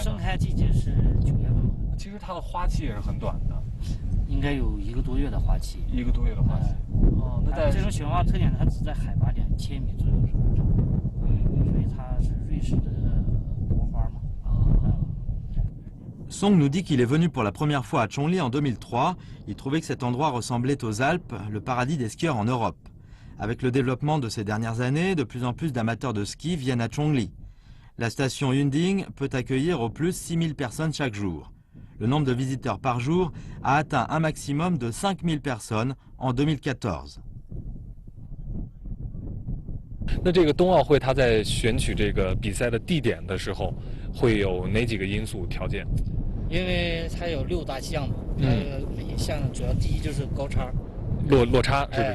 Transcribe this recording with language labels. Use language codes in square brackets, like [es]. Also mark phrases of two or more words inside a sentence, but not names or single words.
[zh] 盛开季节是9月份。其实它的花期也是很短的。应该有1个多月的花期，1个多月的花期。哦，那在这种雪花特点，它只在海拔2000米左右生长，所以它是瑞士的国花嘛。 [fr] Song nous dit qu'il est venu pour la première fois à Chongli en 2003. Il trouvait que cet endroit ressemblait aux Alpes, le paradis des skieurs en Europe. Avec le développement de ces dernières années, de plus en plus d'amateurs de ski viennent à Chongli. La station Yunding peut accueillir au plus 6000 personnes chaque jour. Le nombre de visiteurs par jour a atteint un maximum de 5000 personnes en 2014. [zh] 那这个冬奥会它在选取这个比赛的地点的时候，会有哪几个因素条件？因为它有6大项目，每一项主要第一就是高差，落差是不是？